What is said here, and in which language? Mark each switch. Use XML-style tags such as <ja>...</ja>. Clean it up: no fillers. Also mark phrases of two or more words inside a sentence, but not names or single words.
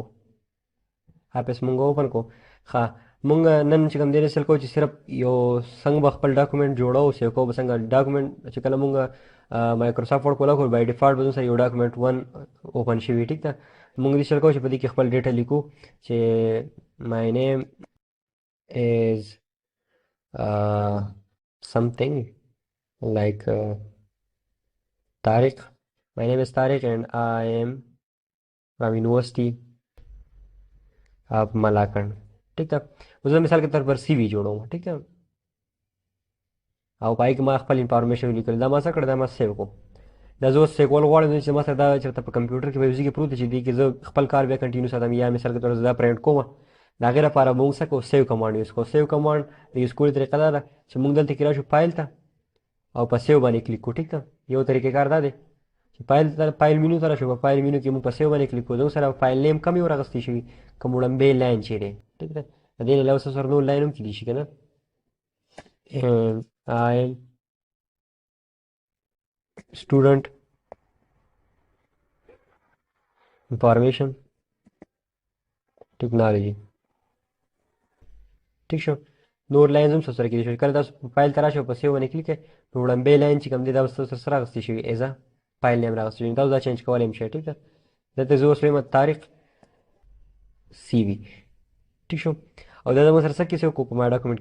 <ps>اپس مونږ اوپن کو ښه مونږ نن چې کوم دی رسل کو چې صرف یو څنګه به خپل ډاکومنټ جوړو سیو کو به څنګه ډاکومنټ چې کله مونږ مایکروسافټ ورډ کولا خو</ps> <en>by default</en> <ps>به سره یو ډاکومنټ 1 اوپن شي ټیک ده مونږ دې شل کو چې په دې کې خپل ډیټا لیکو چې</ps> <en>my name is something like Tariq. My name is Tariq and I am from University of Malakand.</en> <ps>ٹھیک ده اوس زه مثال کې تر پر سی وی جوړوم ټیک ده او پای کې ما خپل انفارمیشن لیکل دا ما څه کړ دا ما سیو کو دا زه اوس سیو کول غواړم چې ما سره دا چېرته په کمپیوټر کې به یو ځای کې پروت دی چې دې کې زه خپل کار بیا کنټینیو ساتم یا مثال کې تر زه دا پرنټ کوم د هغې لپاره به موږ څه کوو</ps> <en>save command use</en> <ps>کوو</ps> <en>save command</en> <ps>د یوز کولو طریقه دا ده چې موږ دلته کې راشو فایل ته او په سیو باندې کلیک کوو ټیک ده یو طریقې کار دا دی چې</ps> <en>file menu</en> <ps>ته راشو په</ps> <en>file menu</en> <ps>کې موږ په سیو باندې کلیک کوو زموږ سره</ps> <en>file name</en> <ps>کم یې ورغستی شوي کوم وړاندې لاین چې دی ټیک ده د دې نه علاوه ستاسو سره نور لاین هم کیدای شي که نه</ps> <en>I am student information technology</en> <ps>ٹھیک شو نور لاینز هم سره کېدای شي کله تاسو فایل ته راشئ او په سیو باندې کلیک کړئ نو وړاندې لاین چې کوم دی دا به ستاسو سره راغستی شوي</ps> <en>as a file name</en> <ps>راغستی شوي تاسو دا چینج کولی هم شئ ټیک ده دلته زه اوس وایم طارق سی وي ٹھیک شو او دا زموږ سره څه کې سیو کو په ما ډاکومنټ</ps>